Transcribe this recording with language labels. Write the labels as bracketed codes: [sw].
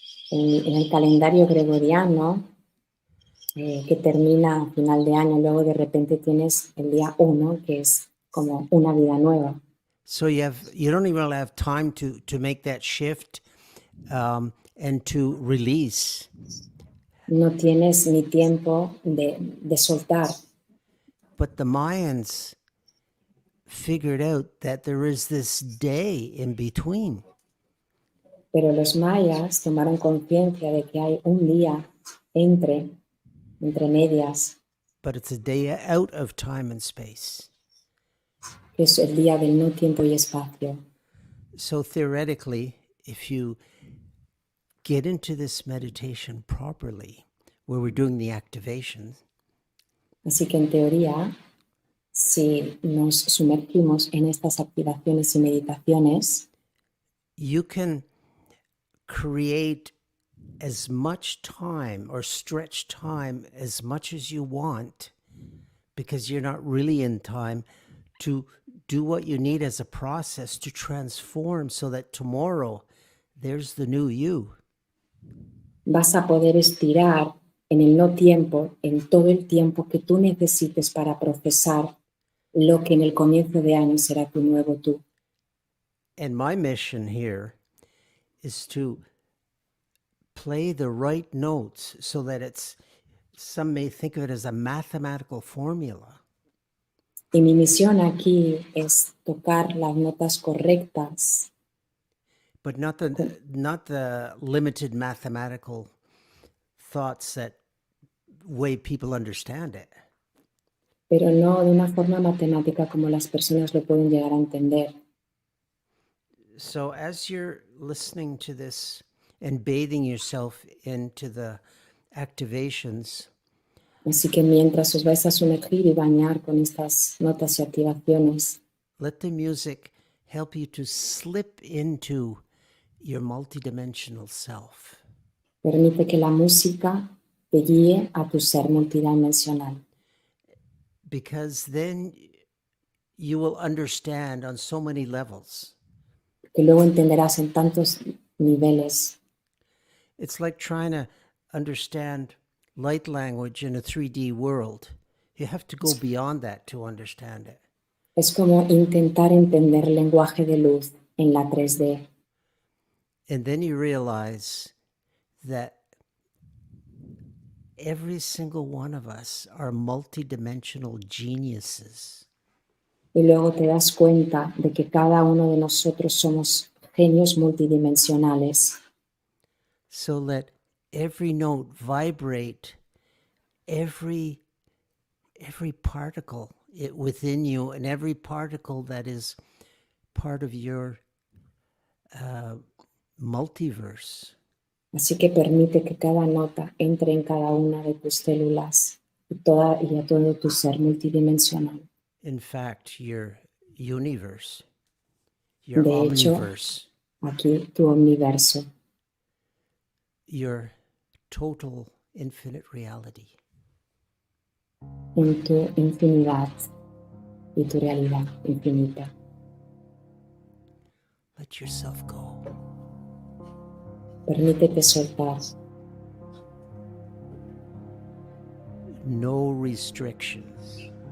[es] En el calendario gregoriano, que termina a final de año, luego de repente tienes el día 1, que es como una vida nueva. [en] So you don't even really have time to make that shift and to release. [es] No tienes ni tiempo de soltar. [en] But the Mayans figured out that there is this day in between. [es] Pero los mayas tomaron conciencia de que hay un día entre medias. [en] But it's a day out of time and space. [es] Que es el día del no tiempo y espacio. [en] So theoretically, if you get into this meditation properly, where we're doing the activation. [es] Así que en teoría, si nos sumergimos en estas activaciones y meditaciones, [en] you can create as much time or stretch time as much as you want, because you're not really in time to do what you need as a process to transform so that tomorrow there's the new you. [es] Vas a poder estirar en el no tiempo, en todo el tiempo que tú necesites para procesar lo que en el comienzo de año será tu nuevo tú. [en] And my mission here is to play the right notes so that some may think of it as a mathematical formula. [es] Y mi misión aquí es tocar las notas correctas. [en] But not the limited mathematical thoughts that way people understand it. [es] Pero no de una forma matemática como las personas lo pueden llegar a entender. [en] So as you're listening to this and bathing yourself into the activations, [es] Así que mientras os vais a sumergir y bañar con estas notas y activaciones, [en] let the music help you to slip into your multidimensional self. [es] permite que la música te guíe a tu ser multidimensional. [en] Because then you will understand on so many levels. [es] Que luego entenderás en tantos niveles. [en] It's like trying to understand light language in a 3D world. You have to go beyond that to understand it. [es] Es como intentar entender el lenguaje de luz en la 3D. [en] And then you realize that every single one of us are multidimensional geniuses. [es] Y luego te das cuenta de que cada uno de nosotros somos genios multidimensionales. [en] So let every note vibrate every particle within you, and every particle that is part of your multiverse. [es] Así que permite que cada nota entre en cada una de tus células y a todo tu ser multidimensional. [en] In fact, your universe, your [es] De hecho, [en] omniverse. [es] aquí tu universo, [en] your total infinite reality. [es] en tu infinidad y tu realidad infinita. [en] Let yourself go. [es] Permítete soltar, [en] No restrictions.